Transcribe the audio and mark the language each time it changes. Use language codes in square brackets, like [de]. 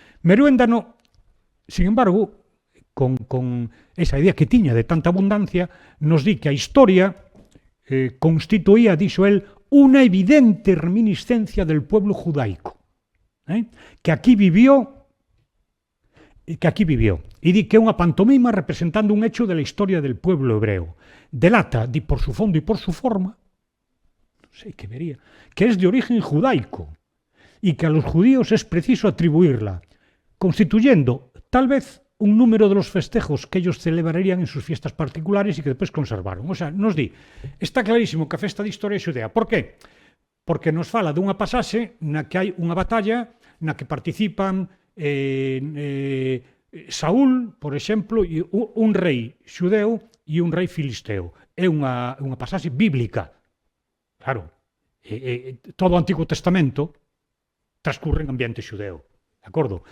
[gl] Meruéndano, sin embargo, con esa idea que tiña de tanta abundancia, nos di que a historia constituía, dixo el, unha evidente [es] reminiscencia del pueblo judaico, que aquí vivió, [gl] e di que é unha pantomima representando [es] un hecho de la historia del pueblo hebreo. Delata, di por su fondo y por su forma, [gl] non sei que vería, [es] que es de origen judaico y que a los judíos es preciso atribuirla, constituyendo tal vez un número de los festejos que ellos celebrarían en sus fiestas particulares y que después conservaron. [gl] O sea, nos di, está clarísimo que a festa de historia é xudea. Por qué? Porque nos fala dunha pasaxe na que hai unha batalla na que participan Saúl, por exemplo, un rei xudeu e un rei filisteo. É unha pasaxe bíblica. Claro, todo o Antigo Testamento transcurre en ambiente xudeo, de acordo?